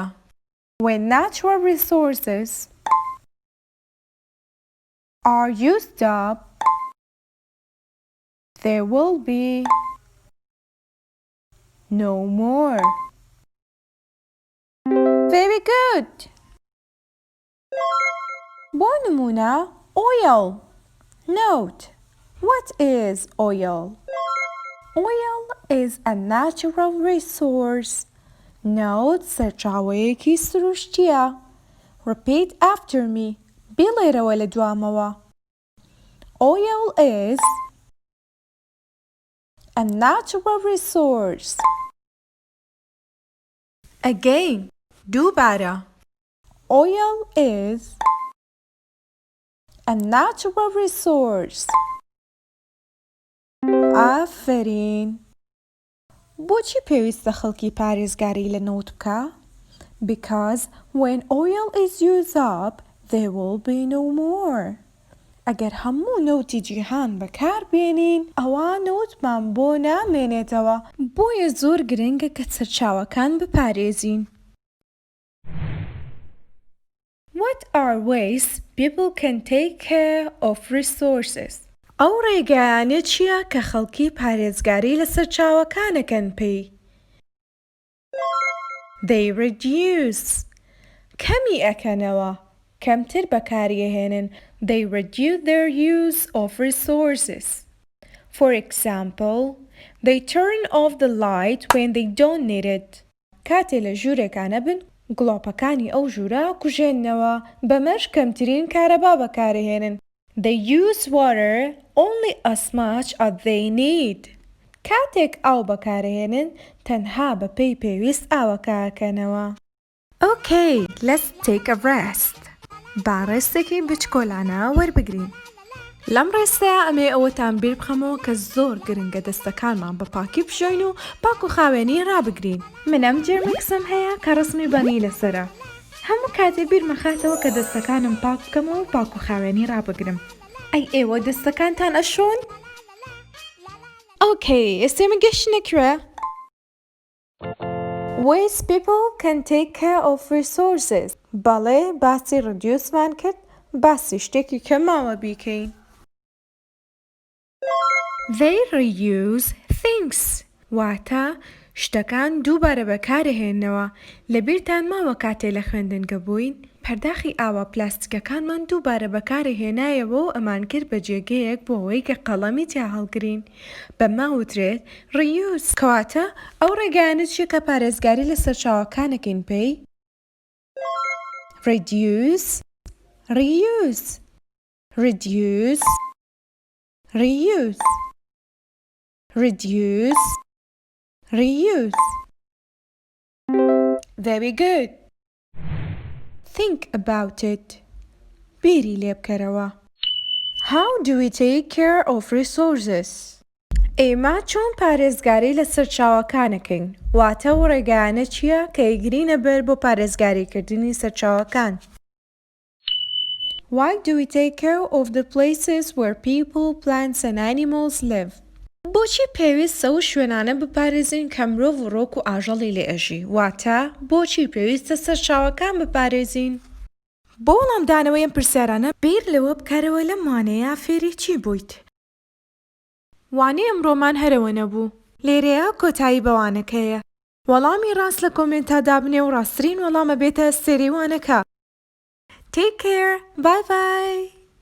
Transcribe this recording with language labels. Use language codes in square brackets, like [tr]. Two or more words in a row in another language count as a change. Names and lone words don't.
[en] When natural resources are used up, there will be no more. Very good. [ckb] بۆ نمونە oil. [en] Note, what is oil? Oil is a natural resource. Note, [ckb] سەرچاوەیەکی سروشتیە. [en] Repeat after me. [ckb] بڵێرەوە لە دوامەوە. [en] Oil is a natural resource. Again, دووبارە. Oil is a natural resource. [ckb] ئافرین. بۆچی پێویستە خەڵکی پارێزگاری لە نەوت بکە؟ [en] Because when oil is used up, there will be no more. [ckb] ئەگەر هەموو نەوتی جیهان بەکاربێنین ئەوە نەوتمان بۆ نامێنێتەوە، بۆیە زۆر گرنگە کە سەرچاوەکان بپارێزین. [en] What are ways people can take care of resources? [ckb] ئەو ڕێگایانە چییە کە خەڵکی پارێزگاری لە سەرچاوەکانەکەن پێی؟ [en] They reduce. [ckb] کەمی ئەکەنەوە، کەمتر بەکاریهێنن. [en] They reduce their use of resources. For example, they turn off the light when they don't need it. [ckb] کاتێ لە ژوورێکانە بن، گڵۆپەکانی ئەو ژوورە کوژێننەوە، بەمەش کەمترین کارەبا بەکارهێنن. [en] They use water only as much as they need. [ckb] کاتێک ئاو بەکارهێنن، تەنها بە پێی پێویست ئاوەکەکەنەوە. [en] Okay, let's take a rest. [ckb] با ڕێستێکی بچکۆلانە وەربگرین. لەم ڕێستەیە ئەمێ ئەوەتان بیر بخەمەوە کە زۆر گرنگە دەستەکانمان بە پاکی بشۆین و پاک و خاوێنی ڕابگرین. منەم جێرمێکسم هەیە کە ڕسمی بەنی لەسرە. هەموو کاتێ بیر مەخاتەوە کە دەستەکانم پاک بکەمەوە و پاک و خاوێنی ڕابگرم. ئەی ئێوە دەستەکانتان ئەشۆن؟ Okay, ئێستێمە گەشتنەکوێ؟ [en] Ways people can take care of resources. [ckb] بەڵێ باسی ڕدیوسمان کرد، باسی شتێکی کەماوە بیکەین. [en] They reuse things. [ckb] واتە شتەکان دووبارە بەکارهێننەوە. لەبیرتان ماوە کاتێ لە خوێندنگە بووین، پەرداخی ئاوا پلاستیکەکانمان دووبارە بەکارهێنایەوە و ئەمان کرد بە جێگەیەک بۆ ئەوەی کە قەڵەمی تیا هەڵگرین. بەمە وترێت reuse. کەواتە ئەو ڕێگایانە چیە کە پارێزگاری لە سەرچاوەکانەکەین پێی؟ [en] reduce, reuse, reduce, reuse, reduce, reuse. Very good. Think about it. [ckb] بیری لێ بکەرەوە. [en] How do we take care of resources? [ckb] ئێمە چۆن پارێزگاری لە سەرچاوەکانەکەین؟ واتە و ڕێگایانە چییە کە ئیگرینە بەر بۆ پارێزگاریکردنی سەرچاوەکان؟ [en] Why do we take care of the places where people, plants and animals live? [ckb] بۆچی پێویستە و شوێنانە بپارێزین کە مرۆڤ و ڕۆک و ئاژەڵی لێ ئەژی؟ واتە بۆچی پێویستە سەرچاوەکان بپارێزین؟ بۆ وەڵامدانەوەی ئەم پرسیارانە بیر لەوە بکارەوە لەم وانەیە فێری چی بوویت؟ وانەی ئەمڕۆمان هەرەوە نەبوو. لێرەیە کۆتایی بەوانەکەیە. وەڵامی ڕاست لە کۆمنتە دابنێ و ڕاستترین وەڵامە بێتە سێری وانەکە. [en] Take care. Bye bye.